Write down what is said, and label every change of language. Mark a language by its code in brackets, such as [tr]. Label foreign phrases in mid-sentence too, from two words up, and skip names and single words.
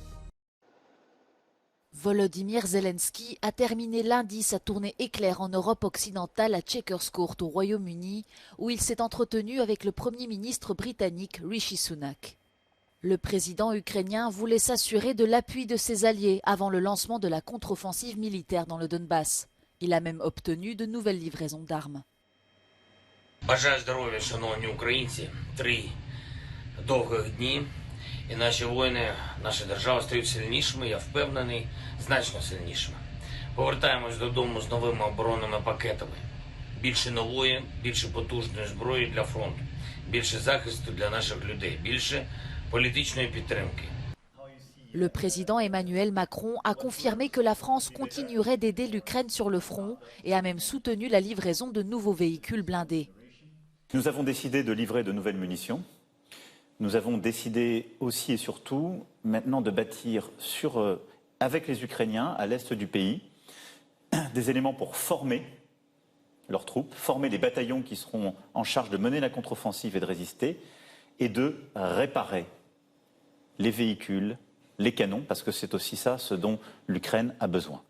[fr] Volodymyr Zelensky a terminé lundi sa tournée éclair en Europe occidentale à Chequers Court au Royaume-Uni, où il s'est entretenu avec le Premier ministre britannique Rishi Sunak. Le président ukrainien voulait s'assurer de l'appui de ses alliés avant le lancement de la contre-offensive militaire dans le Donbass. Il a même obtenu de nouvelles livraisons d'armes. [uk] Бажаю здоров'я, шановні українці. 3 довгих дні. І наші воїни, наша держава стають сильнішими, я впевнений, значно сильнішими. Повертаємось додому з новими оборонними пакетами. Більше нової, більше потужної зброї для фронту. Більше захисту для наших людей. Більше політичної підтримки. [fr] Le président Emmanuel Macron a confirmé que la France continuerait d'aider l'Ukraine sur le front et a même soutenu la livraison de nouveaux véhicules blindés. Nous avons décidé de livrer de nouvelles munitions. Nous avons décidé aussi et surtout maintenant de bâtir avec les Ukrainiens à l'est du pays des éléments pour former leurs troupes, former les bataillons qui seront en charge de mener la contre-offensive et de résister et de réparer les véhicules, les canons, parce que c'est aussi ça ce dont l'Ukraine a besoin.